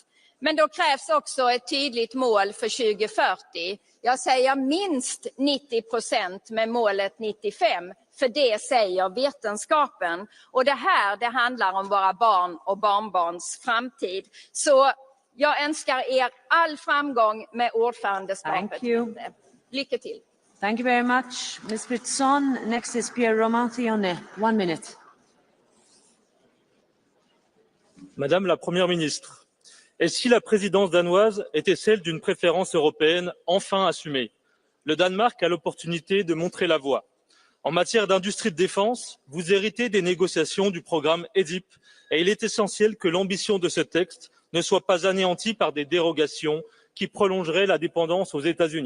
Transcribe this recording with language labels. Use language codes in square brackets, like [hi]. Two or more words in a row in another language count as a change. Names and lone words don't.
[sv] Men då krävs också ett tydligt mål för 2040. Jag säger minst 90% med målet 95%, för det säger vetenskapen. Och det handlar om våra barn och barnbarns framtid. Så jag önskar er all framgång med ordförandeskapet. [en] Thank you. [sv] Lycka till. [en] Thank you very much, Ms. Fritzon. Next is Pierre Romantione. 1 minute. [fr] Madame la Première ministre, et si la présidence danoise était celle d'une préférence européenne enfin assumée? Le Danemark a l'opportunité de montrer la voie. En matière d'industrie de défense, vous héritez des négociations du programme EDIP et il est essentiel que l'ambition de ce texte ne soit pas anéantie par des dérogations qui prolongeraient la dépendance aux États-Unis.